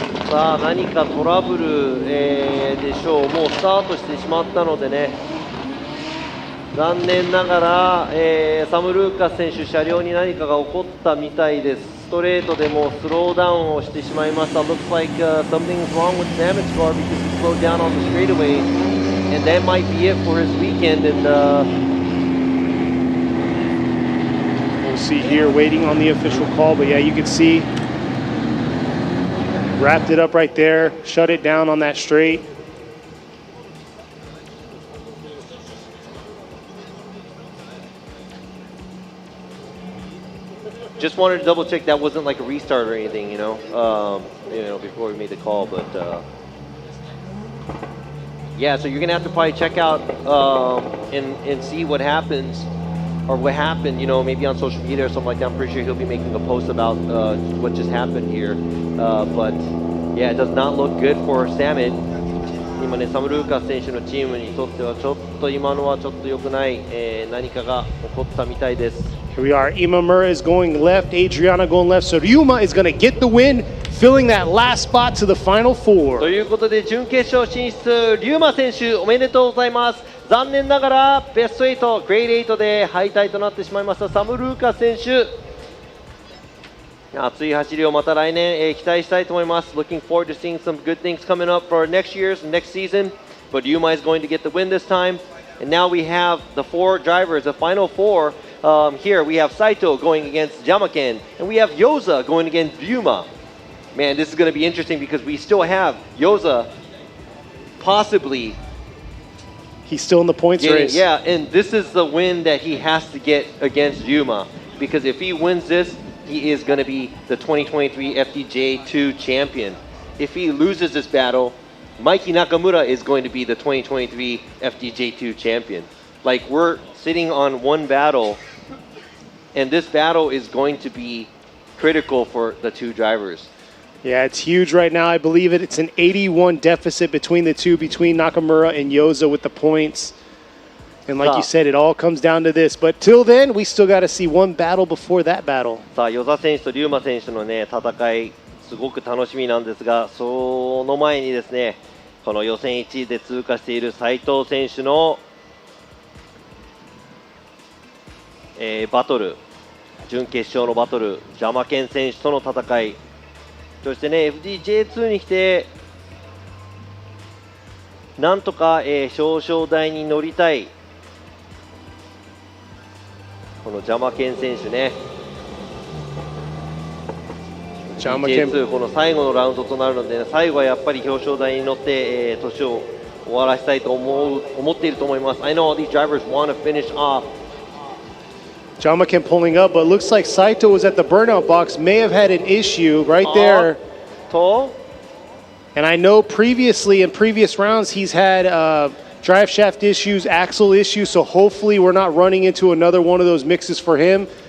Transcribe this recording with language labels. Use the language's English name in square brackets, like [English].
[Japanese] さあ何かトラブル、でしょう。もうスタートしてしまったのでね、残念ながら、サム・ルーカス選手、車両に何かが起こったみたいです。ストレートでもスローダウンをしてしまいました。 [English] Looks like something's wrong with Samet's car because he slowed down on the straightaway, and that might be it for his weekend. And we'll see here, waiting on the official call, but yeah, you can see. Wrapped it up right there, shut it down on that straight. Just wanted to double check that wasn't like a restart or anything, before we made the call. But yeah, so you're gonna have to probably check out and see what happens or what happened, maybe on social media or something like that. I'm pretty sure he'll be making a post about what just happened here. But yeah, it does not look good for Samet. [Japanese] 今ね、サム・ルーカス選手のチームにとってはちょっと今のはちょっと良くない、何かが起こったみたいです。 [English] Here we are. Imamura is going left, Adriana going left, so Ryuma is going to get the win, filling that last spot to the final four. [Japanese] ということで準決勝進出、リューマ選手おめでとうございます。残念ながらベスト8、グレード8で敗退となってしまいましたサム・ルーカス選手。熱い走りをまた来年、期待したいと思います。 [English] Looking forward to seeing some good things coming up for next season. But Ryuma is going to get the win this time. And now we have the four drivers, the final four. Here we have Saito going against Jamaken, and we have Yoza going against Ryuma. Man, this is going to be interesting because we still have Yoza possibly. He's still in the points race. Yeah, and this is the win that he has to get against Ryuma, because if he wins this, he is going to be the 2023 FDJ2 champion. If he loses this battle, Mikey Nakamura is going to be the 2023 FDJ2 champion. Like, we're sitting on one battle, and this battle is going to be critical for the two drivers. Yeah, it's huge right now. I believe it's an 81 deficit between the two, between Nakamura and Yoza with the points. And like you said, it all comes down to this. But till then, we still got to see one battle before that battle. [Japanese] さあ、与座選手と龍馬選手のね、戦い、すごく楽しみなんですが、その前にですね、この予選1位で通過している斉藤選手の、バトル、準決勝のバトル、ジャマケン選手との戦い、そしてね、FDJ2 に来て、なんとか、表彰台に乗りたい、このジャマケン選手ね、FDJ2 この最後のラウンドとなるので、最後はやっぱり表彰台に乗って、年を終わらせたいと思っていると思います。 [English] I know all these drivers want to finish off. Jamaken pulling up, but looks like Saito was at the burnout box, may have had an issue right there. And I know previously in previous rounds he's had drive shaft issues, axle issues, so hopefully we're not running into another one of those mixes for him.